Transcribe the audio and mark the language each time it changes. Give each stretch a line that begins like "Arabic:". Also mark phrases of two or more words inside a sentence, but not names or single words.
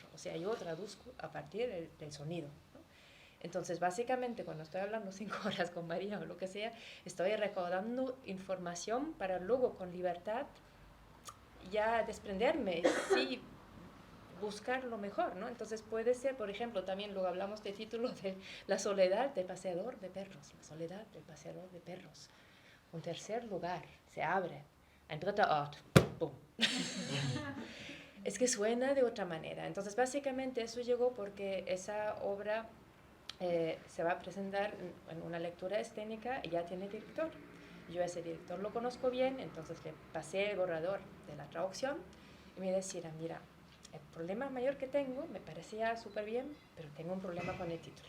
Spanish: O sea, yo traduzco a partir del sonido. Entonces, básicamente, cuando estoy hablando 5 horas con María o lo que sea, estoy recordando información para luego, con libertad, ya desprenderme, sí, buscar lo mejor, ¿no? Entonces, puede ser, por ejemplo, también luego hablamos de título de La soledad del paseador de perros, La soledad del paseador de perros. Un tercer lugar, se abre,
German: ein dritter Ort, ¡pum!
Spanish: Es que suena de otra manera. Entonces, básicamente, eso llegó porque esa obra... se va a presentar en una lectura escénica y ya tiene director. Yo a ese director lo conozco bien, entonces le pasé el borrador de la traducción y me decía, mira, el problema mayor que tengo, me parecía súper bien, pero tengo un problema con el título.